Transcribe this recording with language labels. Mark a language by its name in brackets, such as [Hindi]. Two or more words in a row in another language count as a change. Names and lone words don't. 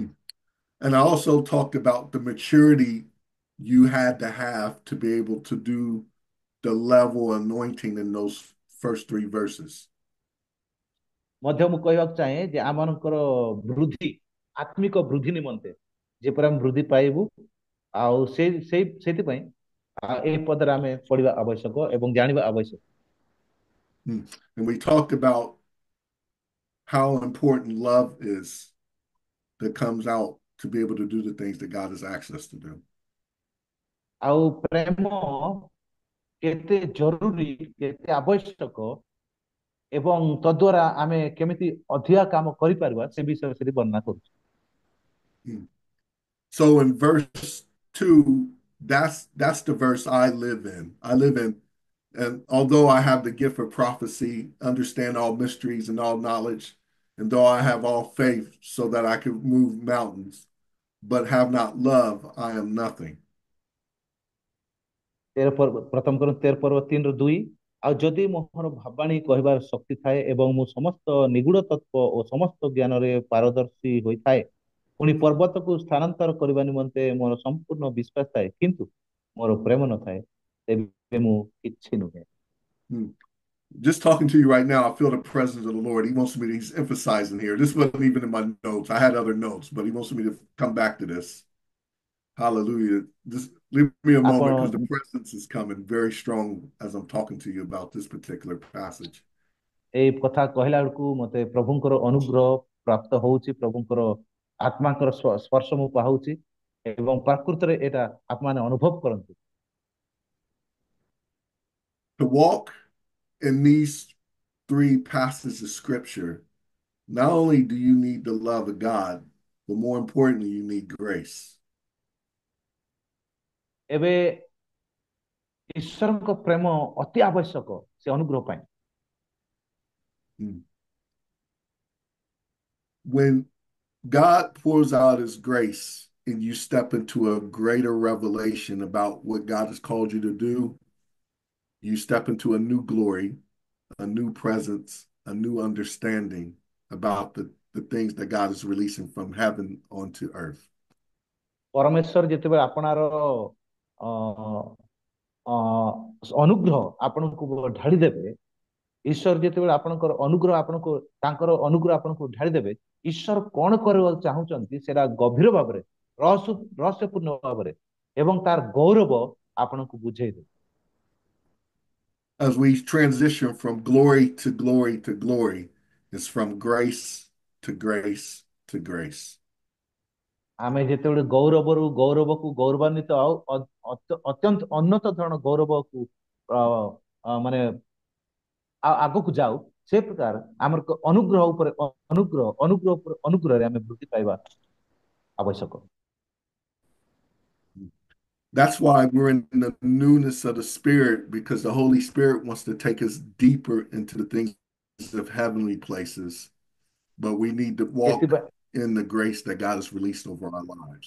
[English] And I also talked about the maturity you had to have to be able to do the level anointing in those first three verses. [Odia] ମଧ୍ୟ ମୁଁ କହିବାକୁ ଚାହେଁ ଯେ ଆମମାନଙ୍କର ବୃଦ୍ଧି ଆତ୍ମିକ ବୃଦ୍ଧି ନିମନ୍ତେ ଯେପରି ଆମେ ବୃଦ୍ଧି ପାଇବୁ ଆଉ ସେଇଥିପାଇଁ ଏହି ପଦରେ ଆମେ ପଢିବା ଆବଶ୍ୟକ ଏବଂ ଜାଣିବା ଆବଶ୍ୟକ। Hmm. [English] And we talked about how important love is that comes out to be able to do the things that God has asked us to do. [Odia] ଆଉ ପ୍ରେମ କେତେ ଜରୁରୀ କେତେ ଆବଶ୍ୟକ ଏବଂ ତଦ୍ୱାରା ଆମେ କେମିତି ଅଧିକା କାମ କରିପାରିବା ସେ ବିଷୟରେ ସେଠି ବର୍ଣ୍ଣନା କରୁଛି। Hmm. [English] So in verse 2, that's the verse I live in. I live in, and although I have the gift of prophecy, understand all mysteries and all knowledge, and though I have all faith so that I can move mountains, but have not love, I am nothing. [Odia] ପ୍ରଥମ କରନ୍ତି 13 ପର୍ବ 3 ରୁ 2 ଆଉ ଯଦି ମୋର ଭାବାଣୀ କହିବାର ଶକ୍ତି ଥାଏ ଏବଂ ମୁଁ ସମସ୍ତ ନିଗୁଡ ତତ୍ତ୍ୱ ଓ ସମସ୍ତ ଜ୍ଞାନରେ ପାରଦର୍ଶୀ ହୋଇଥାଏ ପୁଣି ପର୍ବତକୁ ସ୍ଥାନାନ୍ତର କରିବା ନିମନ୍ତେ ମୋର ସମ୍ପୂର୍ଣ୍ଣ ବିଶ୍ୱାସ ଥାଏ କିନ୍ତୁ ମୋର ପ୍ରେମ ନଥାଏ ତେବେ ମୁଁ କିଛି ନୁହେଁ। Hmm. [English] Just talking to you right now, I feel the presence of the Lord. He wants me to, he's emphasizing here. This wasn't even in my notes. I had other notes, but he wants me to come back to this. Hallelujah. Just leave me a moment because the [Odia] ଆପଣ [English] presence is coming very strong as I'm talking to you about this particular passage. [Odia] ଏଇ କଥା କହିଲା ବେଳକୁ ମତେ ପ୍ରଭୁଙ୍କର ଅନୁଗ୍ରହ ପ୍ରାପ୍ତ ହଉଛି ପ୍ରଭୁଙ୍କର ଆତ୍ମାଙ୍କର ସ୍ପର୍ଶ ମୁଁ ପାଉଛି ଏବଂ ପ୍ରକୃତରେ ଏଇଟା ଆପଣମାନେ ଅନୁଭବ କରନ୍ତୁ। [English] To walk in these three passages of scripture, not only do you need the love of God, but more importantly, you need grace. [Odia] ଏବେ ଈଶ୍ୱରଙ୍କ ପ୍ରେମ ଅତି ଆବଶ୍ୟକ ସେ ଅନୁଗ୍ରହ ପାଇଁ। Hmm. [English] When God pours out his grace and you step into a greater revelation about what God has called you to do, you step into a new glory, a new presence, a new understanding about the things that God is releasing from heaven onto earth. [Odia] ପରମେଶ୍ୱର ଯେତେବେଳେ ଆପଣାର ଅ ଅ ଅନୁଗ୍ରହ ଆପଣଙ୍କୁ ଢାଳି ଦେବେ ଈଶ୍ୱର ଯେତେବେଳେ ଆପଣଙ୍କର ଅନୁଗ୍ରହ ଆପଣଙ୍କୁ ତାଙ୍କର ଅନୁଗ୍ରହ ଆପଣଙ୍କୁ ଢାଳି ଦେବେ ଈଶ୍ୱର କଣ କରିବାକୁ ଚାହୁଁଛନ୍ତି ସେଟା ଗଭୀର ଭାବରେ ରହସ୍ୟପୂର୍ଣ୍ଣ ଭାବରେ ଏବଂ ତାର ଗୌରବ ଆପଣଙ୍କୁ ବୁଝେଇଦେବେ। [English] As we transition from glory to glory to glory, it's from grace to grace to grace. [Odia] ଆମେ ଯେତେବେଳେ ଗୌରବରୁ ଗୌରବକୁ ଗୌରବାନ୍ୱିତ ଆଉ ଅତ୍ୟନ୍ତ ଉନ୍ନତ ଧରଣ ଗୌରବକୁ ମାନେ ଆଗକୁ ଯାଉ ସେ ପ୍ରକାର ଆମର ଅନୁଗ୍ରହ ଉପରେ ଅନୁଗ୍ରହ ଉପରେ ଅନୁଗ୍ରହରେ ଆମେ ବୃଦ୍ଧି ପାଇବା ଆବଶ୍ୟକ। [English] That's why we're in the newness of the Spirit, because the Holy Spirit wants to take us deeper into the things of heavenly places. But we need to walk [Odia] ଏଥିପାଇଁ [English] in the grace that God has released over our lives.